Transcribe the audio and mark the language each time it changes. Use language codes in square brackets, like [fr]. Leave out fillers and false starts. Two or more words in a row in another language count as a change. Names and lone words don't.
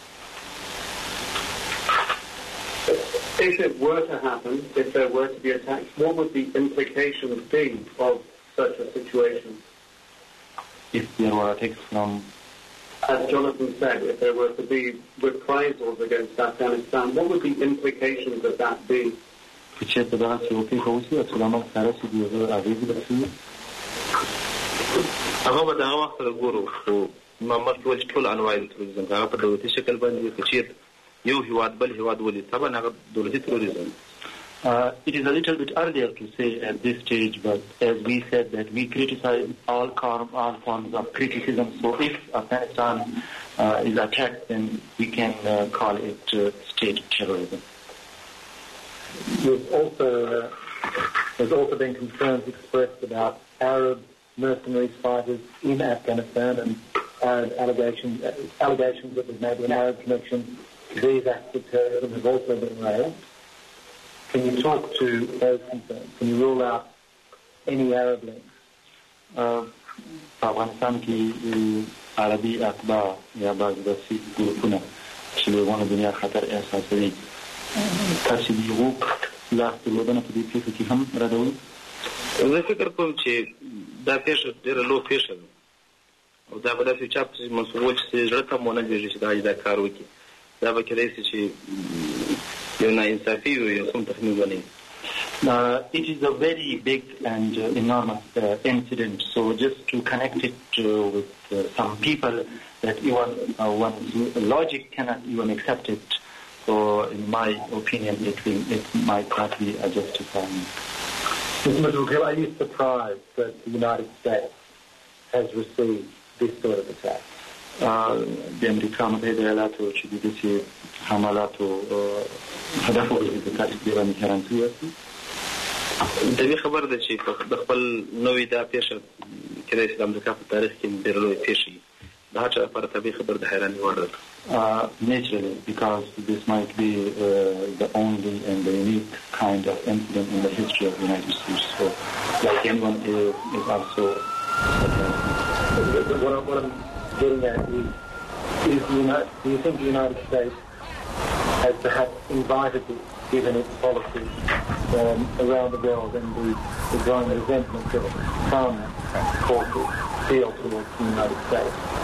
[en] If it were to happen, if there were to be attacks, what would the implications be of such a situation? If there were attacks from... As Jonathan said, if there were to be reprisals against Afghanistan, what would the implications of that be? [ps] چې چېرته دغسې وپېښه وشي عکس العمل ښکاره شي د هغه اغېزې به څه وي هغه به د هغه وخت سره ګورو خو ما مخکې ویل چې ټول انواع د تروریزم هغه په دولتي شکل باندې که چېرته یو هېواد بل هېواد ولید طبعا هغه دولتي تروریزم [en] It is a little bit earlier to say at this stage, but as we said that we criticize all forms of criticism. So if Afghanistan is attacked, then we can call it state terrorism. There's also been concerns expressed about Arab mercenaries fighters in Afghanistan and Arab allegations that there may be an Arab connection to these acts of terrorism have also been raised. Can you talk to those concerns? Can you rule out any Arab links? [ps] په افغانستان کې عربي اتباع یا بعض داسې ګروپونه چې د افغانو دنیا خطر احساسوي تاسې د هغو لاس درلودنه په دې پېښه کې هم ردوئ؟ زه فکر کوم چې دا پېښه ډېره لو پېښه ده او دا به داسې چا پسې مسؤول چې زړه ته هم ونه لېږي چې دا کار وکړي دا به کېدای شي چې یو ناانصافي وي یو کوم تخمین ونه وي. [en] It is a very big and enormous incident. So just to connect it with some people that even one's logic cannot even accept it. So in my opinion, it might not be a justifiable. Mr. Madhukil, are you surprised that the United States has received this sort of attack? [ps] د امریکا متحده ایالاتو چې د داسې حملاتو هدف وګرځي تاسې دې باندې حیران شوي یاستئ؟ طبیعي خبره ده چې د خپل نوې دا پېښه کېدای شي د امریکا په تاریخ کې ډېره لویه پېښه وي د هر چا لپاره طبیعي خبره د حیرانۍ وړ ده. [en] Naturally, because this might be the only and the unique kind of incident in the history of the United States. So, like anyone is also... What I'm getting at is do you think the United States has perhaps invited this, given its policy around the world and the growing resentment that some forces feel towards the United States?